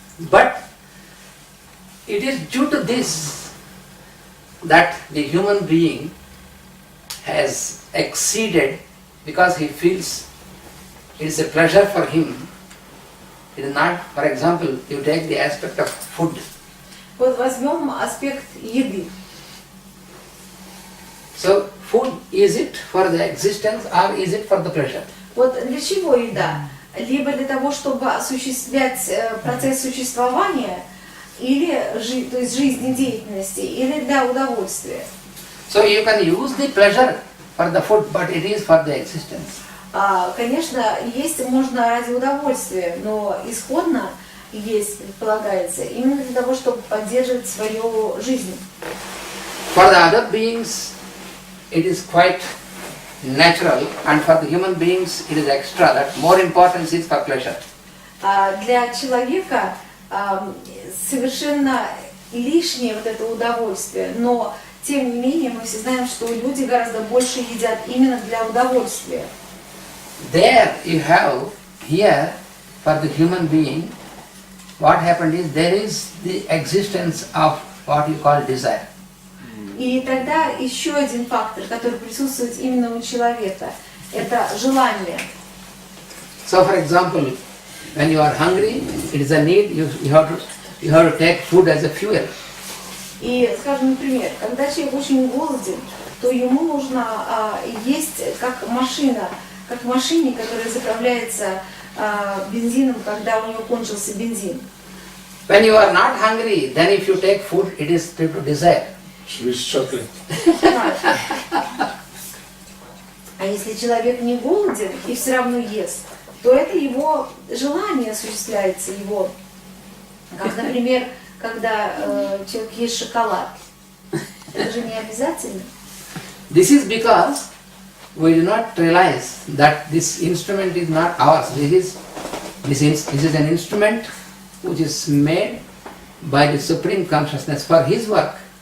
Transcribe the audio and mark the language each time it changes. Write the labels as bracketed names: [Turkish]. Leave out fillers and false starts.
[English] But it is due to this that the human being has exceeded, because he feels it is a pleasure for him. It is not, for example, you take the aspect of food. [Russian] Вот возьмем аспект еды. [English] So food, is it for the existence or is it for the pleasure? [Russian] Вот для чего еда? Либо для того, чтобы осуществлять процесс существования, или то есть жизнедеятельности, или для удовольствия. [English] So you can use the pleasure for the food, but it is for the existence. [Russian] Конечно, есть можно ради удовольствия, но исходно есть, предполагается, именно для того, чтобы поддерживать свою жизнь. [English] For the other beings, it is quite natural, and for the human beings, it is extra. That more importance is for pleasure. [Russian] Для человека совершенно лишнее вот это удовольствие, но тем не менее мы все знаем, что люди гораздо больше едят именно для удовольствия. [English] There you have, here, for the human being, what happened is there is the existence of what you call desire. [Russian] И тогда еще один фактор, который присутствует именно у человека, это желание. [English] So, for example, when you are hungry, it is a need. You have to take food as a fuel. [Russian] И, скажем, например, когда человек очень голоден, то ему нужно есть как машина, как в машине, которая заправляется бензином, когда у него кончился бензин. [English] When you are not hungry, then if you take food, it is due to desire. Sweet chocolate. [Russian] А если человек не голоден и все равно ест, то это его желание осуществляется, его, как, например, когда человек ест шоколад. Это же не обязательно. [English] This is because we do not realize that this instrument is not ours. This is an instrument which is made by the Supreme Consciousness for His work.